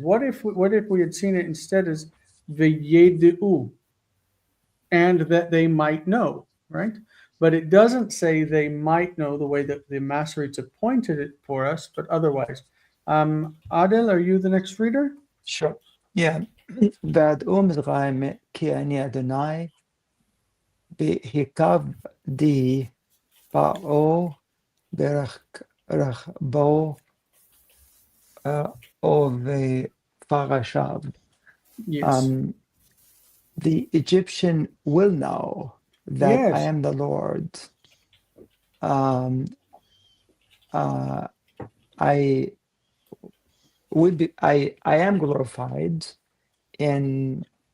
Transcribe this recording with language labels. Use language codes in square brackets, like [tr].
[en] What if we had seen it instead as veyedu, and that they might know, right? But it doesn't say they might know the way that the Masoretes have pointed it for us, but otherwise. Adel, are you the next reader? Sure. Yeah. [he] וידעו מצרים כי אני אדוני והקבדי פרעה ברכבו או בפרשיו. [en] Yes. The Egyptian will know that Yes. I am the Lord. I am glorified in